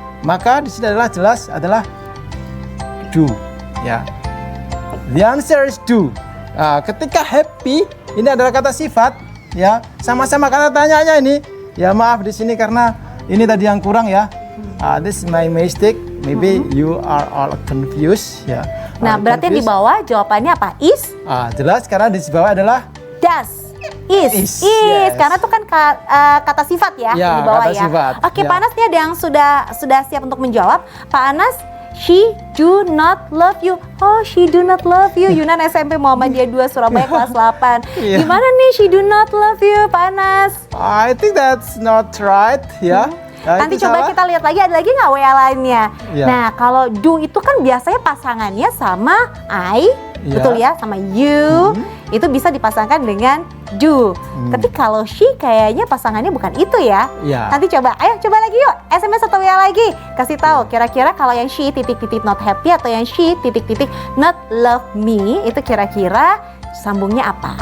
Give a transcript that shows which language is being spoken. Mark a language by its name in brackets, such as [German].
[Indonesian] Maka di sini adalah jelas adalah do. Ya. [English] The answer is do. [Indonesian] Ketika happy ini adalah kata sifat, ya sama-sama kata tanyanya ini. Ya maaf di sini karena ini tadi yang kurang ya. [English] This is my mistake. Maybe you are all confused ya. [Indonesian] Nah, berarti di bawah jawabannya apa? Is? Jelas karena di bawah adalah does. Is. [English] Yes. [Indonesian] Karena itu kan kata sifat ya, Ya, di bawah kata ya. sifat. Oke, Ya. Panas nih ada yang sudah siap untuk menjawab. [English] Pak Anas, she do not love you. Oh, she do not love you. Yunan SMP Muhammadiyah 2 Surabaya kelas 8. [Indonesian] Iya. Gimana nih [English] she do not love you, [Indonesian] Pak Anas? [English] I think that's not right ya. [Indonesian] Ya, Nanti itu coba salah. kita lihat lagi, ada lagi nggak WA lainnya? Ya. Nah, kalau do itu kan biasanya pasangannya sama I, Ya. betul ya, sama you. Itu bisa dipasangkan dengan do. Tapi kalau she kayaknya pasangannya bukan itu ya. Ya. Nanti coba lagi yuk, SMS atau WA lagi. Kasih tahu kira-kira kalau yang she titik-titik not happy atau yang she titik-titik not love me itu kira-kira sambungnya apa?